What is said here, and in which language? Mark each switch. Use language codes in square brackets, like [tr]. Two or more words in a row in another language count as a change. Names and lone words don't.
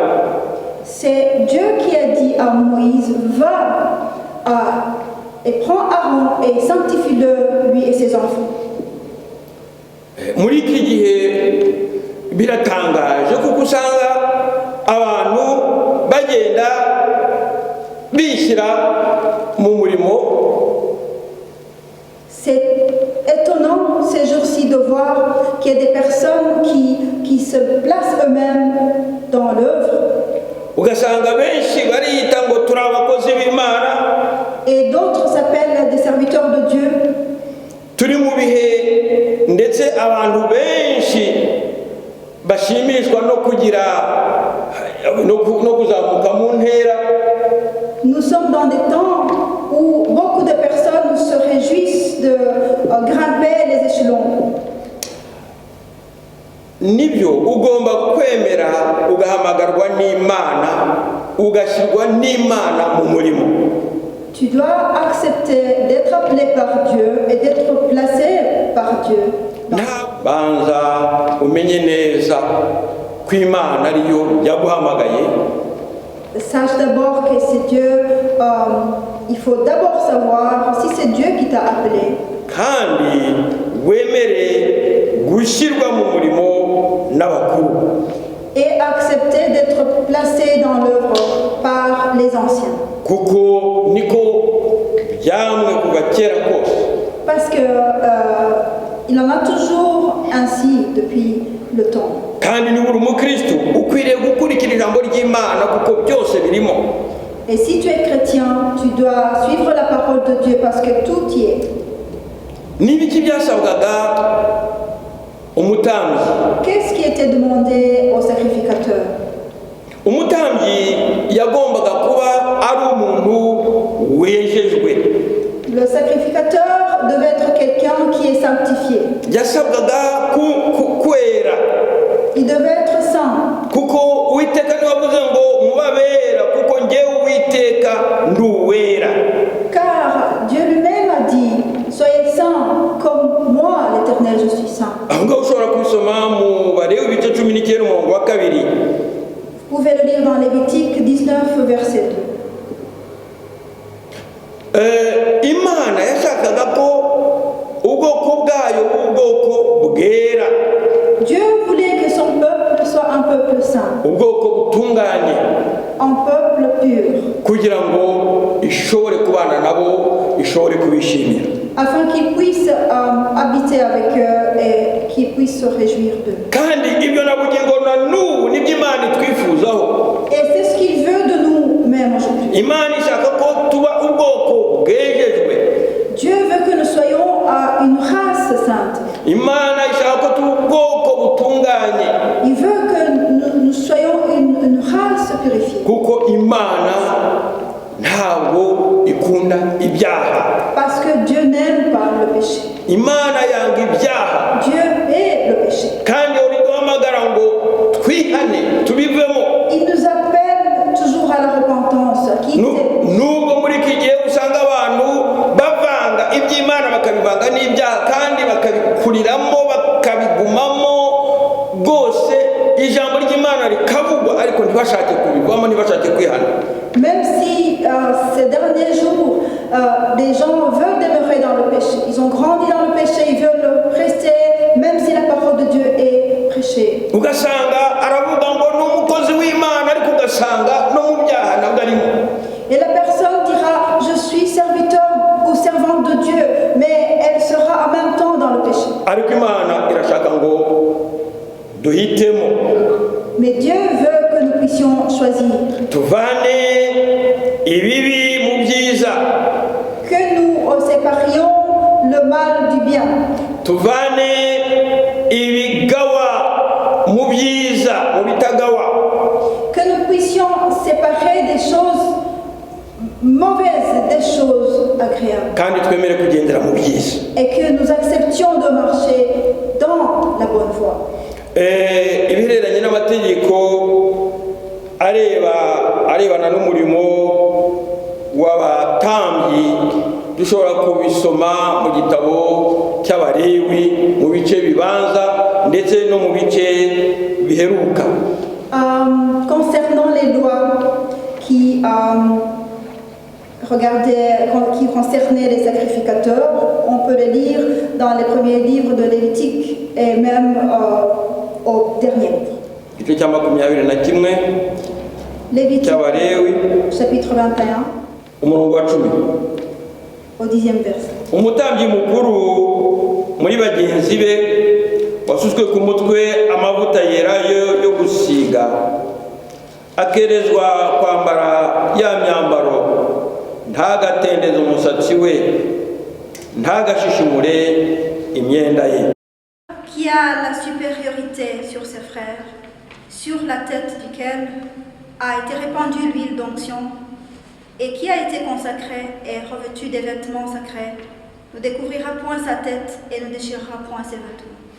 [fr] C'est Dieu qui a dit à Moïse, va et prends Aaron et sanctifie-le, lui et ses enfants. [rw] Muri iki gihe biratangaje kuko usanga abantu bagenda bishyira mu murimo. [fr] C'est étonnant ces jours-ci de voir qu'il y a des personnes qui se placent eux-mêmes dans l'œuvre. [rw] Ugasanga benshi bariyita ngo turi abakozi b'Imana. [fr] Et d'autres s'appellent serviteurs de Dieu. [rw] turi mu bihe ndetse abantu benshi bashimishwa no kugira no kuzamuka mu ntera. [fr] Nous sommes dans des temps où beaucoup de personnes se réjouissent de grimper les échelons. [rw] Nibyo ugomba kwemera ugahamagarwa n'Imana ugashyirwa n'Imana mu murimo. [fr] Tu dois accepter d'être appelé par Dieu et d'être placé par Dieu. [rw] Banza umenye neza ko Imana ariyo yaguhamagaye. [fr] Sache d'abord que c'est Dieu. Il faut d'abord savoir si c'est Dieu qui t'a appelé. [rw] Kandi wemere gushyirwa mu murimo n'abakuru. [fr] Et accepter d'être placé dans l'œuvre par les anciens. [rw] Kuko niko byamwe kuva kera kose. [fr] Parce que il en a toujours ainsi depuis le temps. [rw] Kandi ni buri mukristo ukwiriye gukurikira ijambo ry'Imana kuko byose birimo. [fr] Et si tu es chrétien, tu dois suivre la parole de Dieu parce que tout y est. [rw] N'ibiki byasabwaga umutambyi? [fr] Qu'est-ce qui était demandé au sacrificateur? [rw] Umutambyi yagombaga kuba ari umuntu wejejwe. [fr] Le sacrificateur devait être quelqu'un qui est sanctifié. [rw] Yasabwaga kwera. [fr] Il devait être saint. [rw] Kuko Uwiteka niwe wavuze ngo mubabera kuko njyewe Uwiteka nduwera. [fr] Car Dieu lui-même a dit, soyez saints comme moi, l'Éternel, je suis saint. [rw] Aho ngaho ushobora kubisoma mu Balewi ibice 19 umurongo wa 2. [fr] Vous pouvez le lire dans Lévitique 19, verset 2. [rw] Imana yashakaga ko ubwoko bwayo ubwoko bwera. [fr] Dieu voulait que son peuple soit un peuple saint, [rw] ubwoko butunganye, [fr] un peuple pur, [rw] kugira ngo ishobore kubana nabo, ishobore kubishimira, [fr] afin qu'il puisse habiter avec eux et qu'il puisse se réjouir d'eux. [rw] kandi ibyo nabugingo na n'ubu nibyo Imana itwifuzaho. [fr] Et c'est ce qu'il veut de nous-mêmes aujourd'hui. [rw] Imana ishaka ko tuba ubwoko bwejejwe. [fr] Dieu veut que nous soyons une race sainte. [rw] Imana ishaka ko tuba ubwoko butunganye. [fr] Il veut que nous soyons une race purifiée. [rw] Kuko Imana ntabwo ikunda ibyaha. [fr] Parce que Dieu n'aime pas le péché. [rw] Imana yanga ibyaha. [fr] Dieu hait le péché. [rw] Kandi uriduhamagara ngo twihane tubivemo. [fr] Il nous appelle toujours à la repentance. [rw] Nubwo muri iki gihe usanga abantu bavanga iby'Imana bakabivanga n'ibyaha kandi bakabikuriramo bakabigumamo rwose, ijambo ry'Imana rikavugwa ariko ntibashake kubivamo, ntibashake kwihana. [fr] Même si ces derniers jours, les gens veulent demeurer dans le péché, ils ont grandi dans le péché, ils veulent rester, même si la parole de Dieu est prêchée. [rw] Ugasanga aravuga ngo n'umukozi w'Imana ariko ugasanga no mu byaha nabwo arimo. [fr] Et la personne dira, je suis serviteur ou servante de Dieu, mais elle sera en même temps dans le péché. [rw] Ariko Imana irashaka ngo duhitemo. [fr] Mais Dieu veut que nous puissions choisir. [rw] Tuvane ibibi mu byiza. [fr] Que nous séparions le mal du bien. [rw] Tuvane ibigawa mu byiza, mu bitagawa. [fr] Que nous puissions séparer des choses mauvaises des choses agréables. [rw] Kandi twemere kugendera mu byiza. [fr] Et que nous acceptions de marcher dans la bonne voie. [rw] Ibihereranye n'amategeko arebana n'umurimo w'abatambyi dushobora kubisoma mu gitabo cy'Abalewi mu bice bibanza ndetse no mu bice biheruka. [fr] Concernant les lois qui concernaient les sacrificateurs, on peut les lire dans les premiers livres de Lévitique et même au dernier livre. [rw] Igice cya 21 [fr] Lévitique, [rw] cy'Abalewi [fr] chapitre 21, [rw] umurongo wa 10. [fr] au 10e verset. [rw] Umutambyi mukuru muri bagenzi be wasutswe ku mutwe amavuta yera yo gusiga, akerezwa kwambara ya myambaro, ntagatendeze umusatsi we, ntagashishimure imyenda ye. [fr] Qui a la supériorité sur ses frères, sur la tête duquel a été répandue l'huile d'onction, et qui a été consacré et revêtu des vêtements sacrés, ne découvrira point sa tête et ne déchirera point ses vêtements.